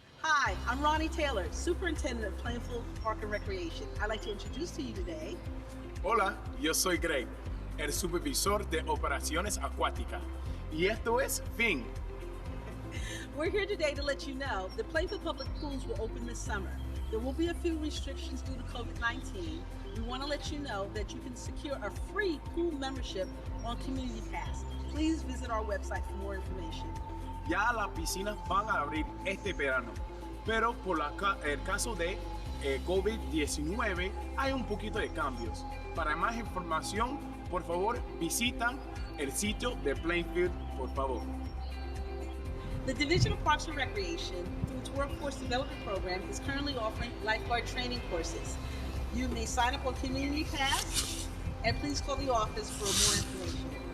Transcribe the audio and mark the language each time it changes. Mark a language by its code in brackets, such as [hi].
[en] Hi, I'm Ronnie Taylor, Superintendent of Plainfield Park and Recreation. I'd like to introduce to you today. [es] Hola, yo soy Greg, el supervisor de operaciones acuáticas. Y esto es Fin. [en] We're here today to let you know the Plainfield Public Pools will open this summer. There will be a few restrictions due to COVID-19. We want to let you know that you can secure a free pool membership on Community Pass. Please visit our website for more information. [es] Ya las piscinas van a abrir este verano, pero por el caso de COVID-19 hay un poquito de cambios. Para más información, por favor, visita el sitio de Plainfield, por favor. [en] The Division of Parks and Recreation, through its Workforce Development Program, is currently offering lifeguard training courses. You may sign up on Community Pass, and please call the office for more information.